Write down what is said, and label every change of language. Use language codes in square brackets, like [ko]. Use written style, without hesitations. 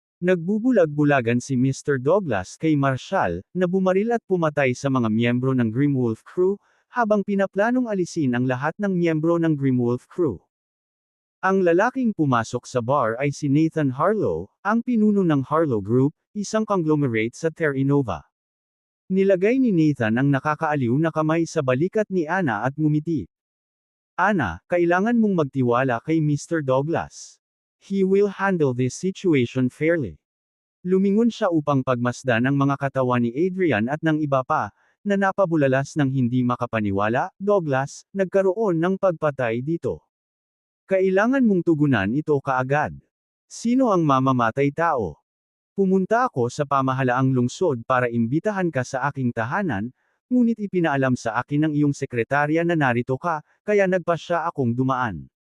[tl] Nagbubulag-bulagan si Mr. Douglas kay Marshall, na bumaril at pumatay sa mga miyembro ng Grimwolf crew, habang pinaplanong alisin ang lahat ng miyembro ng Grimwolf crew. Ang lalaking pumasok sa bar ay si Nathan Harlow, ang pinuno ng Harlow Group, isang conglomerate sa Terra Nova. Nilagay ni Nathan ang nakakaaliw na kamay sa balikat ni Anna at ngumiti. Anna, kailangan mong magtiwala kay Mr. Douglas. [en] He will handle this situation fairly. [tl] Lumingon siya upang pagmasdan ang mga katawan ni Adrian at ng iba pa, na napabulalas ng hindi makapaniwala. Douglas, nagkaroon ng pagpatay dito. Kailangan mong tugunan ito kaagad. Sino ang mamamatay tao? Pumunta ako sa pamahalaang lungsod para imbitahan ka sa aking tahanan, ngunit ipinaalam sa akin ng iyong sekretarya na narito ka, kaya nagpasya akong dumaan.